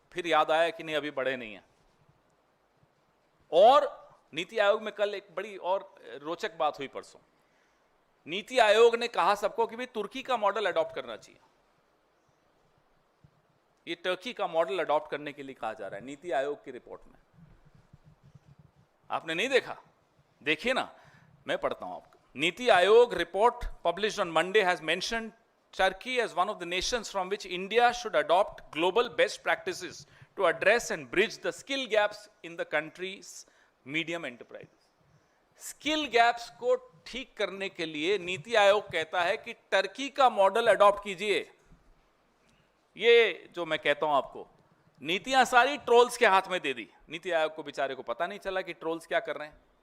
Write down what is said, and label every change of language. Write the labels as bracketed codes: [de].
[hi] फिर याद आया कि नहीं अभी बढ़े नहीं है। और नीति आयोग में कल एक बड़ी और रोचक बात हुई परसों। नीति आयोग ने कहा सबको कि भाई तुर्की का मॉडल अडॉप्ट करना चाहिए। ये टर्की का मॉडल अडॉप्ट करने के लिए कहा जा रहा है नीति आयोग की रिपोर्ट में। आपने नहीं देखा? देखिए ना, मैं पढ़ता हूं आपको। [en] NITI Aayog report published on Monday has mentioned Turkey as one of the nations from which India should adopt global best practices to address and bridge the skill gaps in the country's medium enterprises. [hi] Skill gaps को ठीक करने के लिए नीति आयोग कहता है कि Turkey का model adopt कीजिए। ये जो मैं कहता हूं आपको, नीतियां सारी ट्रोल्स के हाथ में दे दी। नीति आयोग को बेचारे को पता नहीं चला कि ट्रोल्स क्या कर रहे हैं।